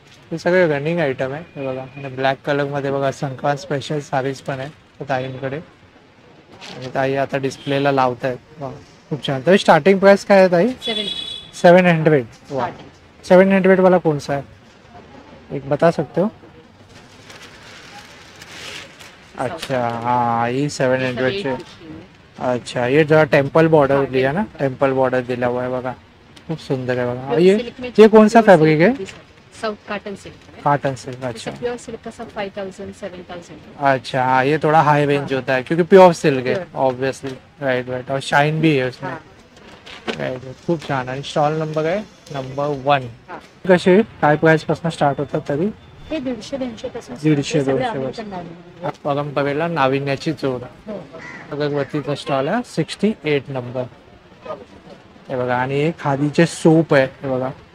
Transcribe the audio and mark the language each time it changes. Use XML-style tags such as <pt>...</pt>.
<mr>हे सगळे running item आहे हे बघा. आणि ब्लॅक कलर मध्ये बघा संक्रांत स्पेशल साडीज पण आहे ताईंकडे. आणि ताई आता डिस्प्लेला लावत आहेत. वा खूप छान. तर स्टार्टिंग प्राइस काय आहे ताई? 700. वा.</mr> <hi>700 वाला कौन सा है, एक बता सकते हो? अच्छा हाँ ये 700 चे. अच्छा ये जरा टेम्पल बॉर्डर दिया ना, टेम्पल बॉर्डर दिला हुआ है बघा.</hi> <mr>खूप सुंदर</mr> <hi>है बघा. ये कौन सा फैब्रिक है? Cotton silk. Cotton silk. अच्छा प्योर सिल्क का सब 5000 7000. अच्छा हाँ ये थोड़ा हाई रेंज होता है क्योंकि प्योर सिल्क है ऑब्वियसली. Right right. और शाइन भी है उसमें.</hi> <mr>राइट. खूप छान. आणि स्टॉल नंबर आहे नंबर 1. कसे काय प्राइस पासून स्टार्ट होतात तरी? हे 150-200 पासून 150-200 परंपरेला नाविन्याची जोड. अगरबत्तीचा स्टॉल आहे 68 नंबर. हे बघा आणि हे खादीचे सोप आहे हे बघा.</mr>